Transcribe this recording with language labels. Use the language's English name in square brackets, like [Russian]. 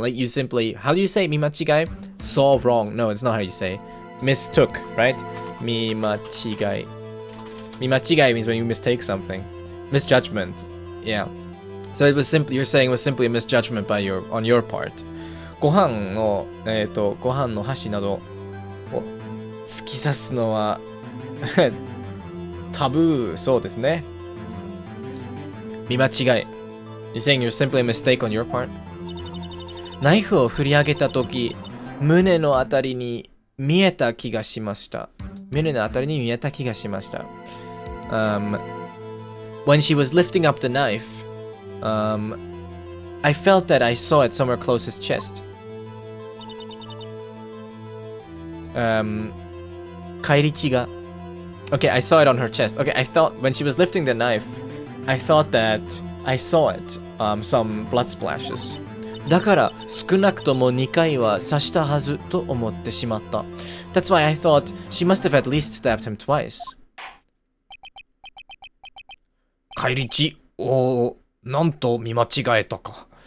[English] Like you simply, how do you say 見間違い? Saw wrong. No, it's not how you say. Mistook, right? 見間違い. 見間違い means when you mistake something. Misjudgment. Yeah. So it was simply, you're saying it was simply a misjudgment on your part. [Japanese] ご飯の箸などを突き刺すのはタブーそうですね。見間違い。 [English] You're saying you're simply a mistake on your part? [Japanese] ナイフを振り上げたとき、胸のあたりに見えた気がしました。胸のあたりに見えた気がしました。 [English] When she was lifting up the knife, I felt that I saw it somewhere close his chest. [Japanese] 返り血が [English] Okay, I saw it on her chest. Okay, I thought when she was lifting the knife, I thought that I saw it, some blood splashes. [Japanese] だから少なくとも2回は刺したはずと思ってしまった。 [English] That's why I thought she must have at least stabbed him twice. [Japanese] 返り血をなんと見間違えたか。